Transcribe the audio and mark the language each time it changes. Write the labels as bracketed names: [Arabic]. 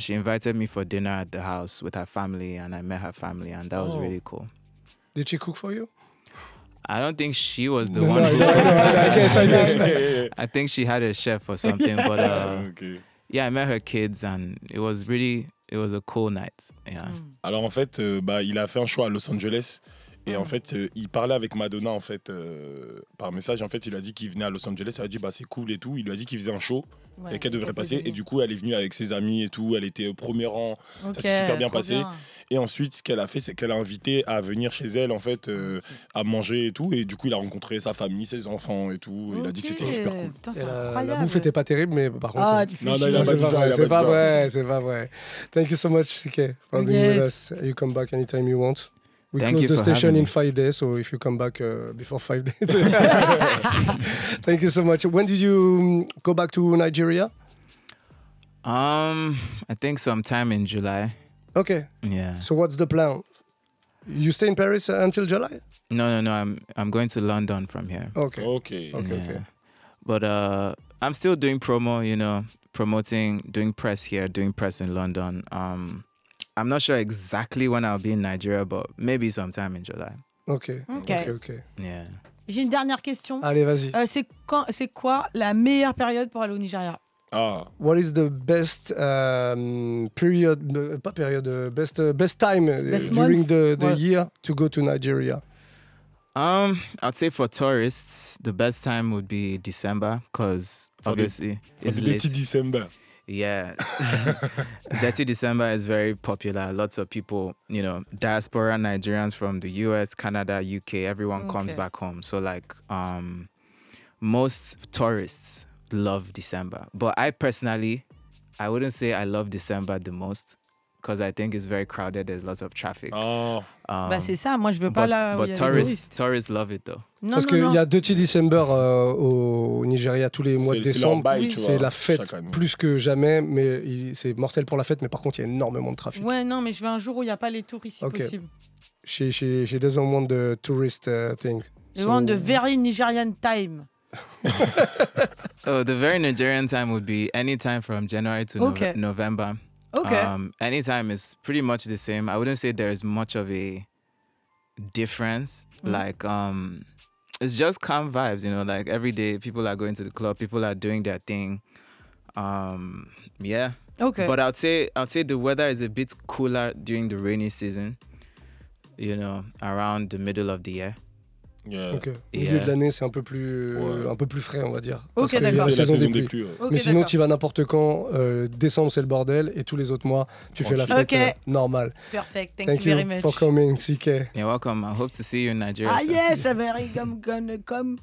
[English] She invited me for dinner at the house with her family, and I met her family, and that was really cool. Did she cook for you? I don't think she was the No, one. no, I guess. I think she had a chef or something, but Okay. yeah, I met her kids, and it was a cool night. Yeah. [French] Alors en fait, il a fait un show à Los Angeles. Et en fait, il parlait avec Madonna en fait, par message. En fait, il a dit qu'il venait à Los Angeles. Elle a dit c'est cool et tout. Il lui a dit qu'il faisait un show et qu'elle devrait passer. Et du coup, elle est venue avec ses amis et tout. Elle était au premier rang. Ça s'est super bien passé. Et ensuite, ce qu'elle a fait, c'est qu'elle a invité à venir chez elle en fait, à manger et tout. Et du coup, il a rencontré sa famille, ses enfants et tout. Il a dit que c'était super cool. Putain, Et c'est la incroyable. bouffe était pas terrible, mais par contre. Ah, tu fais Non, chier. il a pas dit ça. C'est pas vrai, c'est pas vrai. [English] Thank you so much, CKay, for being with us. You come back anytime you want. We Thank close you the for station having in me. 5 days, so if you come back before 5 days. Thank you so much. When did you go back to Nigeria? I think sometime in July. Okay. Yeah. So what's the plan? You stay in Paris until July? No. I'm going to London from here. Okay. Okay. Okay. But I'm still doing promo, you know, promoting, doing press here, doing press in London. I'm not sure exactly when I'll be in Nigeria, but maybe sometime in July. Okay. Yeah. [French] J'ai une dernière question. Allez, vas-y. C'est quoi la meilleure période pour aller au Nigeria? [English] Ah. What is the best period, [French] pas période, [English] best time during month? the year to go to Nigeria? I'd say for tourists, the best time would be December, because obviously it's Dirty late. December. Yeah. Dirty December is very popular. Lots of people, you know, diaspora Nigerians from the US, Canada, UK, everyone comes back home. So like most tourists love December. But I personally, I wouldn't say I love December the most, because I think it's very crowded. There's lots of traffic. Oh. [French] Bah c'est ça, moi je veux pas là où il y [English] But [French] a les touristes. [English] tourists love it though. [French] Non, Parce qu'il y a Dirty December au Nigeria tous les mois de décembre. C'est la fête plus que jamais, mais c'est mortel pour la fête, mais par contre il y a énormément de trafic. Ouais, non, mais je veux un jour où il n'y a pas les touristes si possible. [English] She doesn't want the tourist thing. They want the very Nigerian time. Oh, the very Nigerian time would be any time from January to November. Okay. Anytime is pretty much the same. I wouldn't say there's much of a difference. Like, it's just calm vibes, you know, like every day people are going to the club, people are doing their thing. Yeah. Okay. But I'd say the weather is a bit cooler during the rainy season, you know, around the middle of the year. Yeah. [French] Au milieu de l'année, c'est un peu plus frais, on va dire. Ok, parce d'accord. c'est la saison des pluies. Mais sinon, tu vas n'importe quand. Décembre, c'est le bordel. Et tous les autres mois, tu fais la fête normale. [English] Perfect. Thank you very much. For coming, CKay. You're welcome. I hope to see you in Nigeria. Ah yes, I'm very gonna come.